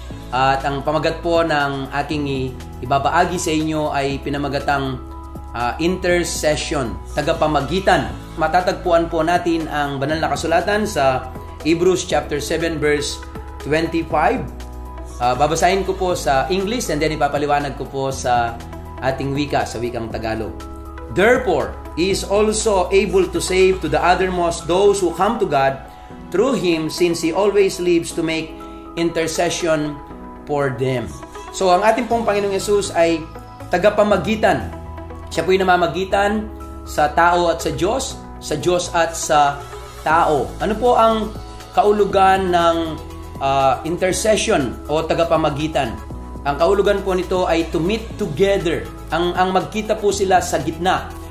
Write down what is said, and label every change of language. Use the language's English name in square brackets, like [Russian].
[Filipino] At ang pamagat po ng aking ibabaagi sa inyo ay pinamagatang intercession, tagapamagitan. Matatagpuan po natin ang banal na kasulatan sa Hebrews chapter 7 verse 25. Babasahin ko po sa English [English] and then [Filipino] ipapaliwanag ko po sa ating wika, sa wikang Tagalog. [English] Therefore, He is also able to save to the uttermost those who come to God through Him, since He always lives to make intercession for them. [Filipino] So, ang ating pong Panginoong Yesus ay tagapamagitan. Siya po yung namamagitan sa tao at sa Diyos at sa tao. Ano po ang kaulugan ng intercession o tagapamagitan? Ang kaulugan po nito ay [English] to meet together. [Filipino] Ang magkita po sila sa gitna.